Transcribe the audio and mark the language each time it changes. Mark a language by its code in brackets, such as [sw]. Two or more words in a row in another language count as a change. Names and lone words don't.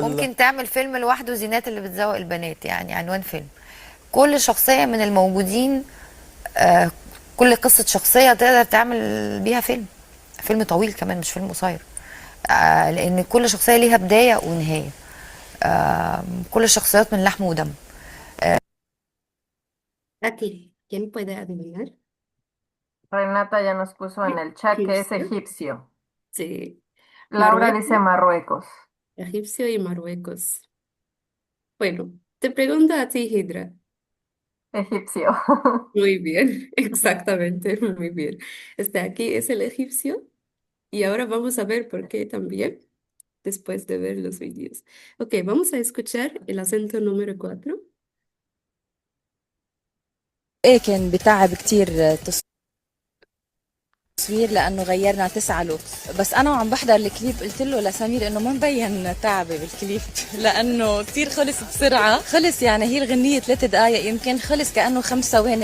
[ar] ممكن تعمل فيلم لوحده، زينات اللي بتزوق البنات، يعني عنوان فيلم. كل شخصية من الموجودين، كل قصة شخصية تقدر تعمل بيها فيلم طويل كمان، مش فيلم قصير. لأن كل شخصية ليها بداية ونهاية. كل الشخصيات من لحم ودم. [es] Aquí, ¿quién puede adivinar? Renata ya nos puso en el chat que es Egipcio. egipcio. Sí. Laura dice Marruecos, Marruecos. egipcio y Marruecos. Bueno, te pregunto a ti, Hidra. Egipcio. Muy bien, exactamente, muy bien. Aquí es el egipcio y ahora vamos a ver por qué también, después de ver los vídeos. Ok, vamos a escuchar el acento número 4. [ar] ايه كان بتعب كتير تصوير لانه غيرنا 9 لوك. بس انا وعم بحضر الكليب قلت له لسمير انه ما مبين تعبي بالكليب لانه كتير خلص بسرعه، خلص يعني هي الغنيه 3 دقائق يمكن، خلص كانه 5 ثواني.